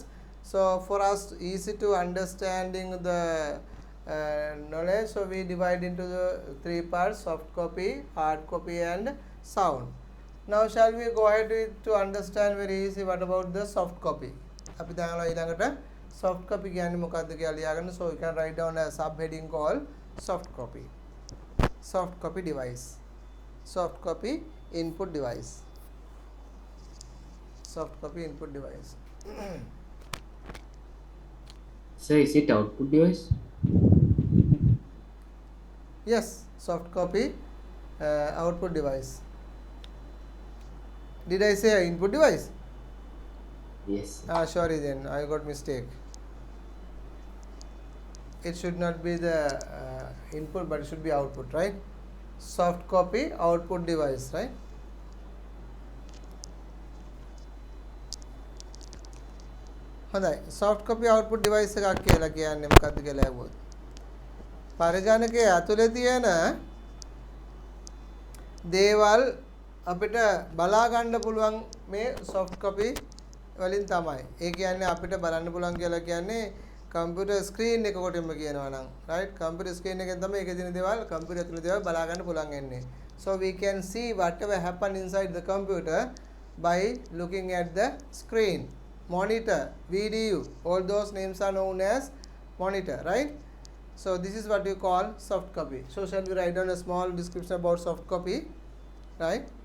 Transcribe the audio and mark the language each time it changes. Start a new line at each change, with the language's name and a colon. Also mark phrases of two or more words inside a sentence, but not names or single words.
English: So for us easy to understanding the knowledge, so we divide into the three parts: soft copy, hard copy, and sound. Now shall we go ahead to understand very easy what about the soft copy?
Sinhala: අපි දැන් ඊළඟට
English: soft copy
Sinhala: කියන්නේ මොකක්ද කියලා ලියාගන්න.
English: So you can write down a subheading called soft copy. Soft copy device. Soft copy input device. Soft copy input device. So is it output device? Yes, soft copy output device. Did I say input device? Yes. Sorry then, I got mistake. It should not be the input, but it should be output, right? Soft copy output device, right?
Sinhala: හොඳයි.
English: soft copy output device
Sinhala: එකක් කියලා කියන්නේ මොකක්ද කියලා අහුවොත්. පරිගණකයේ ඇතුලේ තියෙන දේවල් අපිට බලා ගන්න පුළුවන් මේ
English: soft copy
Sinhala: වලින් තමයි. ඒ කියන්නේ අපිට බලන්න පුළුවන් කියලා කියන්නේ
English: computer screen
Sinhala: එක කොටින්ම කියනවා නම්, right?
English: computer screen
Sinhala: එකෙන් තමයි ඒකේ තියෙන දේවල් computer ඇතුලේ දේවල් බලා ගන්න පුළුවන් වෙන්නේ.
English: So we can see whatever happen inside the computer by looking at the screen. Monitor, VDU, all those names are known as monitor, right? So this is what you call soft copy. So shall we write down a small description about soft copy, right?